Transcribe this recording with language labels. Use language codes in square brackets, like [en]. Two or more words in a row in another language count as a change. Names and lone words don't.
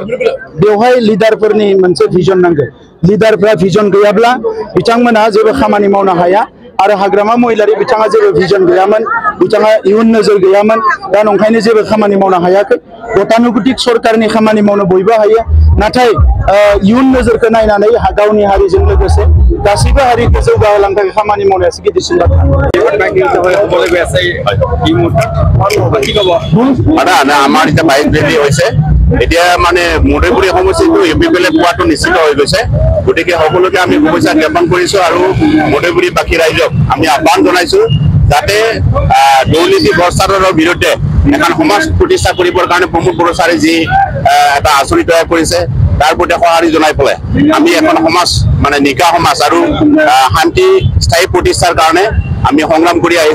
[brx] बेवहाय लिडारफोरनि मोनसे भिजन नांगौ। लिडारफ्रा भिजन गैयाब्ला बिथांमोना जेबो खामानि मावनो हाया आरो हाग्रामा महिलारि बिथाङा जेबो भिजन गैयामोन, बिथाङा इयुन नोजोर गैयामोन। दा नंखायनो जेबो खामानि मावनो हायाखै। गतानुगतिक सरकारनि खामानि मावनो बयबो हायो, नाथाय इयुन नोजोरखौ नायनानै गावनि हारिजों लोगोसे गासैबो हारिखौ जौगाहोलांनो थाखाय खामानि मावनायासो गिदिरसिन बाथ्रा। [as] আমাৰ এতিয়া বাইক ৰেলী হৈছে, এতিয়া মানে মুদৈবৰী সমষ্টিটো UPPL পোৱাটো নিশ্চিত হৈ গৈছে। গতিকে সকলোকে আমি শুভেচ্ছা জ্ঞাপন কৰিছো আৰু মুদৈবৰীবাসী ৰাইজক আমি আহ্বান জনাইছো যাতে দুৰ্নীতি ভ্ৰষ্টাচাৰৰ বিৰুদ্ধে এখন সমাজ প্ৰতিষ্ঠা কৰিবৰ কাৰণে প্ৰমোদ বড়ো ছাৰে যি এটা আঁচনি তৈয়াৰ কৰিছে তাৰ প্ৰতি সঁহাৰি জনাই পেলাই আমি এখন সমাজ মানে নিকা সমাজ আৰু শান্তি স্থায়ী প্ৰতিষ্ঠাৰ কাৰণে আমি সংগ্ৰাম কৰি আহিছো।